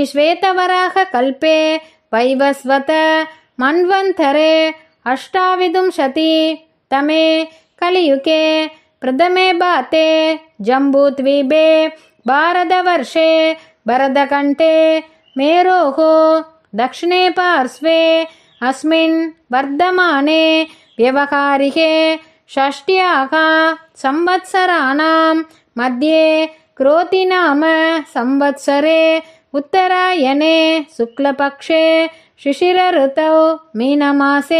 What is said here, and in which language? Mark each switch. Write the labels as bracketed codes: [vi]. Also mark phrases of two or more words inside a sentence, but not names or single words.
[sa] श्वेतवराह कल्पे वैवस्वत मन्वन्तरे अष्टाविंशति तमे कलियुगे प्रथमे पादे जम्बूद्वीपे भारतवर्षे भरतखण्डे மேரோः दक्षिणे पार्श्वे अस्मिन् वर्धमाने व्यवहारिके षष्ट्याः संवत्सराणां मध्ये क्रोति नाम संवत्सरे उत्तरायणे शुक्लपक्षे शिशिरऋतौ मीनमासे